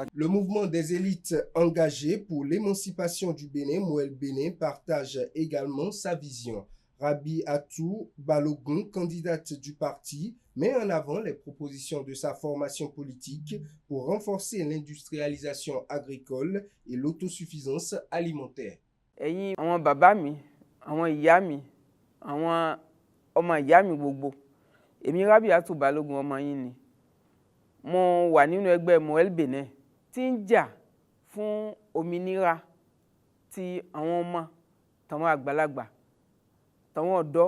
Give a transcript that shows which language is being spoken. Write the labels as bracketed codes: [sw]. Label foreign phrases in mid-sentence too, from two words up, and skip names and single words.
[fr] Le mouvement des élites engagées pour l'émancipation du Bénin, Mouel Bénin, partage également sa vision. Rabi Atou Balogun, candidate du parti, met en avant les propositions de sa formation politique pour renforcer l'industrialisation agricole et l'autosuffisance alimentaire. [yo] Ẹ̀yin àwọn bàbá mi, àwọn ìyá mi, àwọn ọmọ ìyá mi gbogbo. Èmi Rabi Atou Balogun ọmọ yín ni. Mo wà nínú ẹgbẹ́ Mouel Bénin tí ń jà fún òmìnira ti àwọn ọmọ tàwọn àgbàlagbà tàwọn ọ̀dọ́.